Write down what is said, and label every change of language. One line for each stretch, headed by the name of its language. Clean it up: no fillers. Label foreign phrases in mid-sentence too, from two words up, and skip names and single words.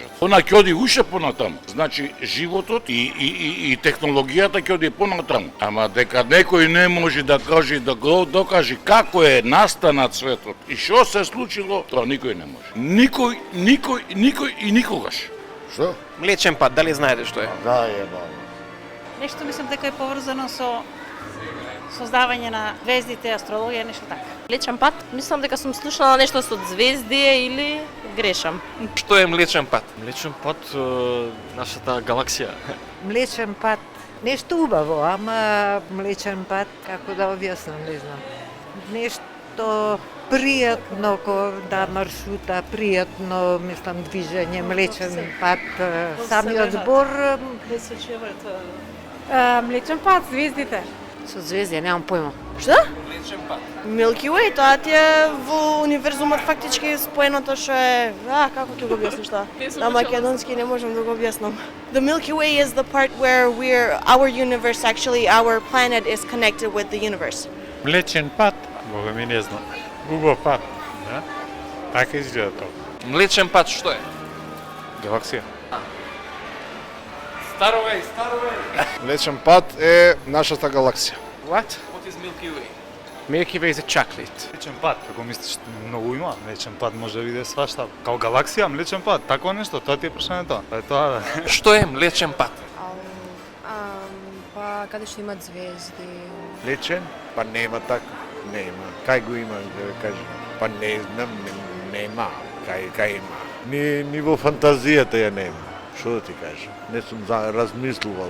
Macedonian: Она ќе оди уште понатаму. Значи, животот и технологијата ќе оди понатаму. Ама дека некој не може да каже, да го докаже како е настанат светот и што се случило, тоа никој не може. Никој и никогаш. Што?
Croatian: Mliječen pad. Da li znate što je?
Macedonian: Да, јебам. Нешто мислам дека е поврзано со создавање на звездите, астрологија, нешто така. Млечен пат? Мислам дека сум слушнала нешто со звездие или грешам.
Croatian: Što je mliječen pad?
Macedonian: Млечен пат, нашата галаксија. Млечен пат, нешто убаво, ама млечен пат, како да објаснам, не знам. Нешто пријатно, да маршрута, пријатно, мислам, движење, млечен пат, самиот збор. Млечен пат, звездите. Со звезди, немам појма. Што?
Croatian: Mliječen pad.
Macedonian: Milky Way, тоа ти е во универзумот фактички споеното што е... како ќе го објасниш тоа? На македонски не можам да го објаснам.
English: The Milky Way is the part where our universe, actually, our planet is connected with the universe.
Macedonian: Млечен пат? Бога ми не знам. Убав пат. Да? Така изгледа тоа.
Croatian: Mliječen pad što je?
Macedonian: Галаксија. Starovej. Млечен пат е нашата галаксија.
English: What is Milky Way? Milky Way is a chocolate.
Macedonian: Млечен пат, како мислиш, многу има. Млечен пат може да биде свашта. Као галаксија, млечен пат, тако нешто, тоа ти е прашањето. Тоа е тоа, да.
Croatian: Što je mliječen pad?
Macedonian: Па каде што имат звезди. Млечен? Па нема така. Нема. Кај го има, да ве кажам. Па не знам, нема. Кај има. Ни во фантазијата ја нема. Што да ти кажам? Не сум размислувал.